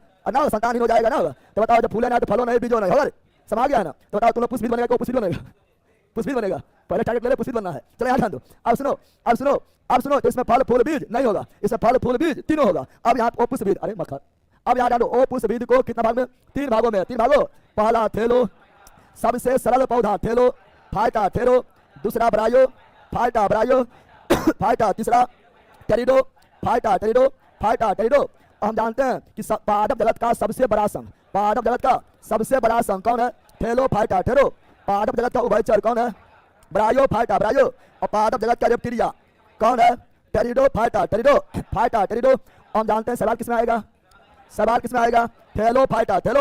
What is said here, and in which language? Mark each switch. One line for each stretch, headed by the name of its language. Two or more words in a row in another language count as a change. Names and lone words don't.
Hindi: और ना संतानहीन हो जाएगा ना, तो बताओ जब फूले ना तो फलो नहीं बीजो नहीं, और समा गया ना, तो बताओ तुम लोग पुष्पित बनेगा, पुष्पित बनेगा, पुष्पित बनेगा, पहले टारगेट ले ले, पुष्पित बनना है। चलो यहाँ ध्यान दो, अब सुनो अब सुनो अब सुनो, तो इसमें फल फूल बीज नहीं होगा, इसमें फल फूल बीज तीनों होगा। अब यहाँ ओ पुष्प बीज, अरे मक्खन, अब यहाँ डालो ओ पुष्प बीज को कितना भाग में, 3 भागों में, 3 भागों। पहला थैलो, सबसे सरल पौधा थैलो, फाइटा थैलो, दूसरा ब्रायो, फाइटा ब्रायो, फाइटा तीसरा टेरिडो, फाइटा टेरिडो, फाइटा टेरिडो। हम जानते हैं कि पादप जगत का सबसे बड़ा संघ, पादप जगत का सबसे बड़ा संघ कौन है, थैलो फाइटा थैलो। पादप जगत का उभयचर कौन है, ब्रायो फाइटा ब्रायो। और पादप जगत का रेप्टिलिया कौन है, टेरिडो फाइटा टेरिडो, फाइटा टेरिडो। हम जानते हैं सवाल किसमें आएगा, सवाल किसमें आएगा, थैलो फाइटा थैलो।